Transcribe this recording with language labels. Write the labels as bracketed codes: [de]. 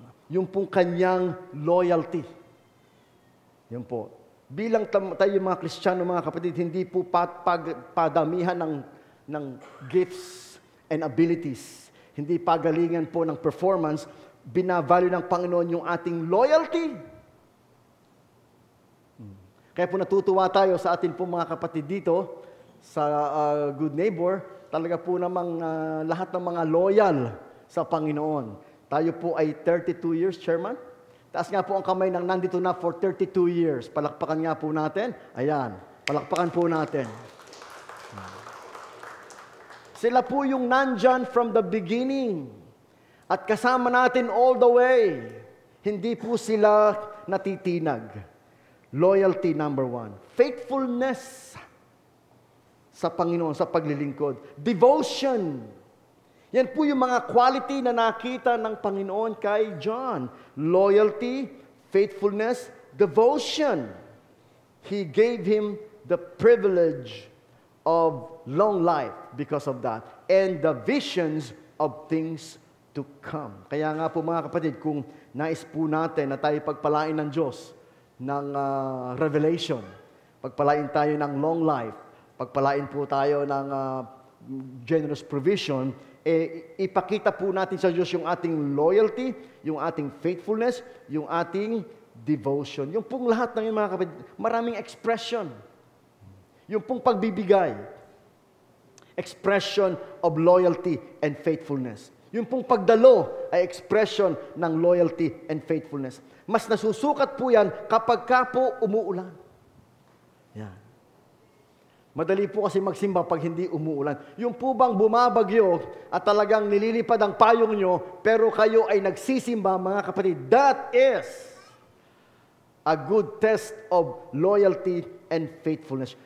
[tl] Yung pong kanyang loyalty. Yun po. Bilang tayo mga Kristiyano, mga kapatid, hindi po padamihan ng [en] gifts and abilities. [tl] Hindi pagalingan po ng performance. Binavalue ng Panginoon yung ating loyalty. Kaya po natutuwa tayo sa atin po mga kapatid dito, sa Good Neighbor, talaga po namang lahat ng mga loyal sa Panginoon. Tayo po ay 32 years, Chairman. Taas nga po ang kamay ng nandito na for 32 years. Palakpakan nga po natin. Ayan, palakpakan po natin. Sila po yung nandyan [en] from the beginning. [tl] At kasama natin [en] all the way. [tl] Hindi po sila natitinag. Loyalty number 1. Faithfulness sa Panginoon, sa paglilingkod. [en] Devotion. [tl] Yan po yung mga quality na nakita ng Panginoon kay John. [en] Loyalty, faithfulness, devotion. He gave him the privilege of long life because of that. And the visions of things to come. [tl] Kaya nga po mga kapatid, kung nais po natin na tayo pagpalain ng Diyos ng revelation, pagpalain tayo ng long life, pagpalain po tayo ng generous provision, ipakita po natin sa Diyos yung ating loyalty, yung ating faithfulness, yung ating devotion. Yung pong lahat ng yung mga kapatid, maraming expression. Yung pong pagbibigay, [en] expression of loyalty and faithfulness. [tl] Yung pong pagdalo ay expression ng [en] loyalty and faithfulness. [tl] Mas nasusukat po yan kapag ka po umuulan. Yan. Madali po kasi magsimba pag hindi umuulan. Yung po bang bumabagyo at talagang nililipad ang payong nyo, pero kayo ay nagsisimba, mga kapatid, [en] that is A good test of loyalty and faithfulness.